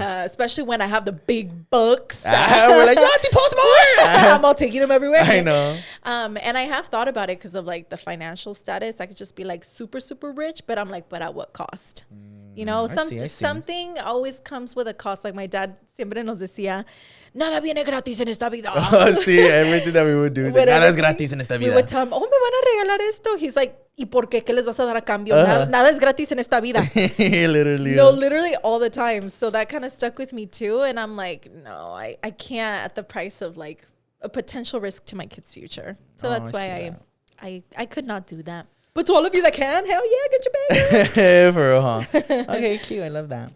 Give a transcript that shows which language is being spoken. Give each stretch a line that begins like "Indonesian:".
English: Especially when I have the big bucks. We're like, Yoatzi, post more. I'm all taking them everywhere. I know. And I have thought about it because of like the financial status. I could just be like super, super rich. But I'm like, but at what cost? You know, something always comes with a cost. Like my dad
Spanish: siempre nos decía, nada viene gratis en esta vida.
English: Sí, everything that we would do is like,
Spanish: nada es gratis en esta vida.
English: We would tell him, oh,
Spanish: me van a regalar esto.
English: He's like,
Spanish: ¿y por qué? ¿Qué les vas a dar a cambio? Nada es gratis en esta vida.
English: Literally. No, literally all the time. So that kind of stuck with me too. And I'm like, no, I can't at the price of like a potential risk to my kid's future. So that's why I could not do that. But to all of you that can, hell yeah, get your bag. For real, huh? Okay, cute. I love that.